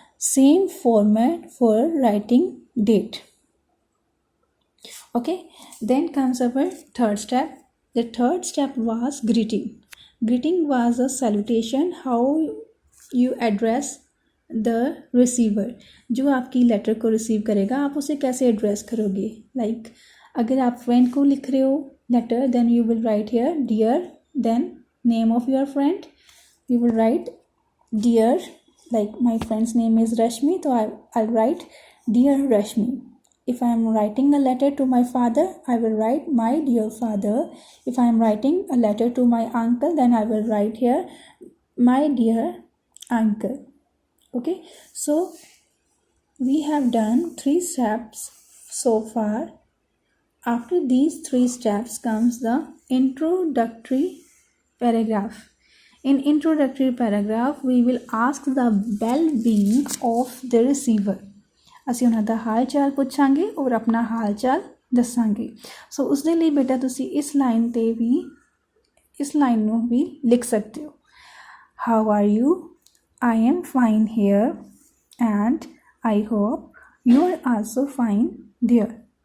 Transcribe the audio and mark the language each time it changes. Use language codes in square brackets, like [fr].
[en] same format for writing date. Okay, then comes our third step. The third step was greeting. Greeting was a salutation, how you address the receiver. [hi] जो आपकी letter को receive करेगा आप उसे कैसे address करोगे. Like अगर आप फ्रेंड को लिख रहे हो letter, [en] Then you will write here dear, then name of your friend, you will write dear. Like my friend's name is Rashmi, तो I write dear Rashmi. If I am writing a letter to my father, I will write my dear father. If I am writing a letter to my uncle, then I will write here my dear uncle. Okay, so we have done 3 steps so far. After these 3 steps comes the introductory paragraph. In introductory paragraph, we will ask the well-being of the receiver. [pa] ਅਸੀਂ ਉਹਨਾਂ ਦਾ ਹਾਲ ਚਾਲ ਪੁੱਛਾਂਗੇ ਔਰ ਆਪਣਾ ਹਾਲ ਚਾਲ ਦੱਸਾਂਗੇ. ਸੋ ਉਸ ਦੇ ਲਈ ਬੇਟਾ ਤੁਸੀਂ ਇਸ ਲਾਈਨ ਨੂੰ ਵੀ ਲਿਖ ਸਕਦੇ ਹੋ. [en] How are you? I am fine here and I hope you are also fine there.